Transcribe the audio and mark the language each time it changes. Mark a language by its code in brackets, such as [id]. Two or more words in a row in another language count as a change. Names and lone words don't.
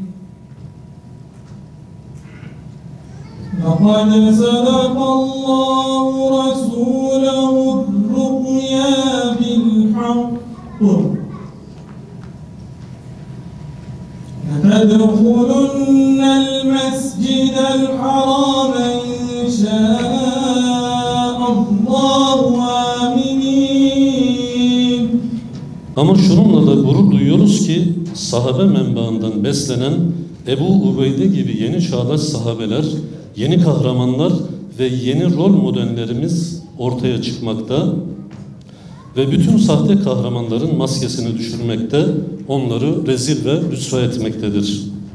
[ar] لقد صدق الله رسوله الرؤيا بالحق لتدخلن المسجد الحرام إن شاء الله آمنين. [tr] Ama şununla da gurur duyuyoruz ki sahabe menbaından beslenen Ebu Ubeyde gibi yeni çağdaş sahabeler, yeni kahramanlar ve yeni rol modellerimiz ortaya çıkmakta ve bütün sahte kahramanların maskesini düşürmekte, onları rezil ve rüsva etmektedir.